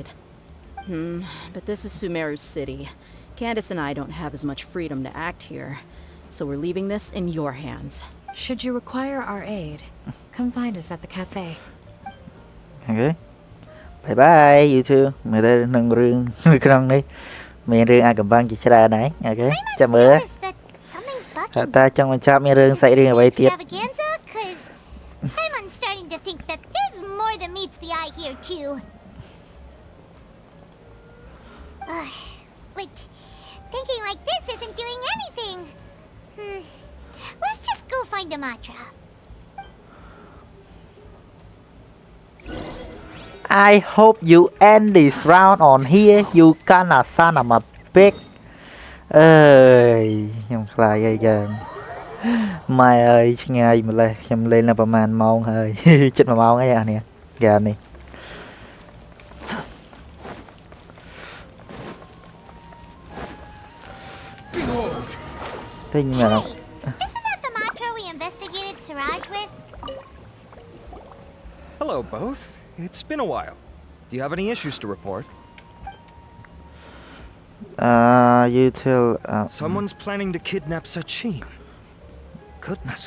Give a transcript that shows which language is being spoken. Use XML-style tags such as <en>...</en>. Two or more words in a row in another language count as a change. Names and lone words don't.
<en>But this is Sumeru City. Candace and I don't have as much freedom to act here, so we're leaving this in your hands. Should you require our aid, come find us at the cafe. Okay. Bye bye you two.</en> <km>មើលទៅនឹងរឿងក្នុងនេះមានរឿងអាកំបាំងជាច្រើនដែរអូខេចាំមើល</km> <en>Something's bugging.</en> <km>តើចង់បញ្ចប់មានរឿងសាច់រឿងអ្វីទៀត</km> <en>Extravaganza? 'Cause I'm starting to think that there's more than meets the eye here too. But thinking like this isn't doing anything. Let's just go find a Matra. I hope you end this round on here you gonna son of a pig</en> <km>អើយខ្ញុំខ្លាចហើយយើងម៉ែអើយឆ្ងាយម្លេះខ្ញុំលេងនៅប្រហែលម៉ោងហើយជិត1ម៉ោងហើយអានេះហ្គេមនេះទិញមែន</km> <en>Isn't that the Matra we investigated Siraj with? Hello, both. It's been a while. Do you have any issues to report? You tell. Someone's planning to kidnap Sachin. Goodness.</en>